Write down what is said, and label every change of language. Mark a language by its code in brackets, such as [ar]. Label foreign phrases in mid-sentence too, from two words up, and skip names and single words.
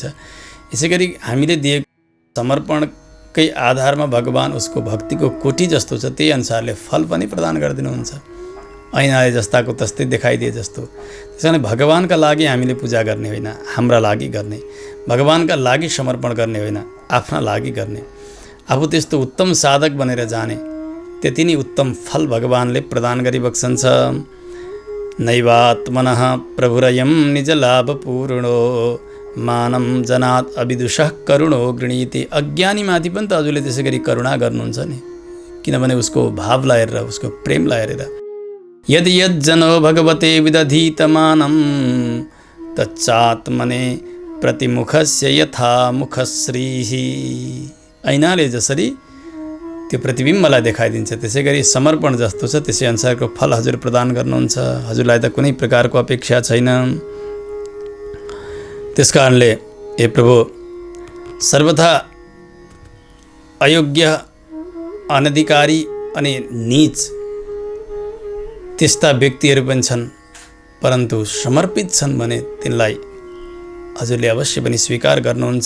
[ne] यसै गरी हामीले दिएको समर्पणकै आधारमा भगवान उसको भक्तिको कोटि जस्तो छ, त्यही अनुसारले फल पनि प्रदान गरिदिनुहुन्छ, ऐनाले जस्ताको तस्तै देखाइदिए जस्तो। त्यस कारण भगवानका लागि हामीले पूजा गर्ने होइन, हाम्रा लागि गर्ने, भगवानका लागि समर्पण गर्ने होइन, आफ्ना लागि गर्ने। आफू त्यस्तो उत्तम साधक बनेर जाने, त्यति नै उत्तम फल भगवानले प्रदान गरिबक्सन्छ। [sa] नैवात्मनः प्रभुरयं निजलाभपूर्णो मानं जनात् अविदुषः करुणो गृणीति। [ne] अज्ञानीमाथि पनि त हजुरले त्यसै गरी करुणा गर्नुहुन्छ नि, किनभने उसको भावलाई हेरेर, उसको प्रेमलाई हेरेर। [sa] यदि यज्जनो भगवते विदधीतमानं तच्चात्मने प्रतिमुखस्य यथा मुखश्रीः। [ne] ऐनाले जसरी त्यो प्रतिबिम्बलाई देखाइदिन्छ त्यसै गरी समर्पण जस्तो छ त्यसै अनुसारको फल हजुर प्रदान गर्नुहुन्छ। हजुरलाई त कुनै प्रकारको अपेक्षा छैन। त्यसकारणले हे प्रभु, सर्वथा अयोग्य, अनधिकारी अनि नीच त्यस्ता व्यक्तिहरू पनि छन्, परन्तु समर्पित छन् भने तिनलाई हजुरले अवश्य पनि स्वीकार गर्नुहुन्छ।